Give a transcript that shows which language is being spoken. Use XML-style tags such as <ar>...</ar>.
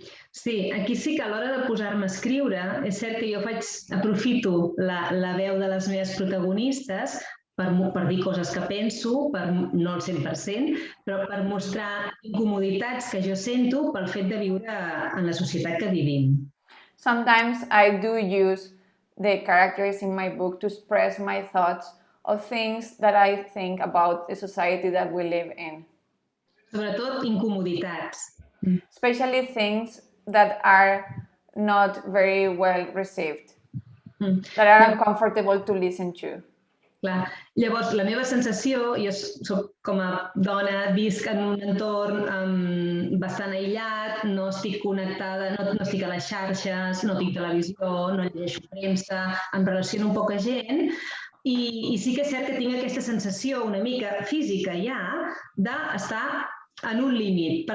<ca>Sí, aquí sí que a l'hora de posar-me a escriure, és cert que jo aprofito la veu de les meves protagonistes per dir coses que penso, no al 100%, però per mostrar incomoditats que jo sento pel fet de viure en la societat que vivim.</ca> <en>Sometimes I do use the characters in my book to express my thoughts of things that I think about the society that we live in.</en> <ca>Sobretot incomoditats.</ca> <en>Especially things that are not very well received, that are uncomfortable to listen to.</en> <ca>Clar. Llavors, la meva sensació, jo soc com a dona, visc en un entorn bastant aïllat, no estic connectada, no estic a les xarxes, no tinc televisió, no llegeixo premsa, em relaciono amb poca gent i sí que és cert que tinc aquesta sensació una mica física ja d'estar en un límit.</ca>